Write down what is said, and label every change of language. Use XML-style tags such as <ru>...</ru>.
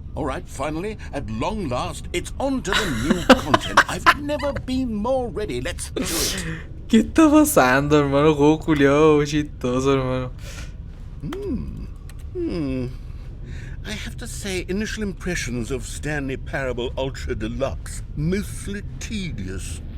<en>All right, finally, at long last, it's on to the new content. I've never been more ready. Let's do it.</en> <es>¿Qué está pasando, hermano? Juego culiado, chistoso, hermano.</es> <en>I have to say, initial impressions of Stanley Parable Ultra Deluxe, mostly tedious.</en>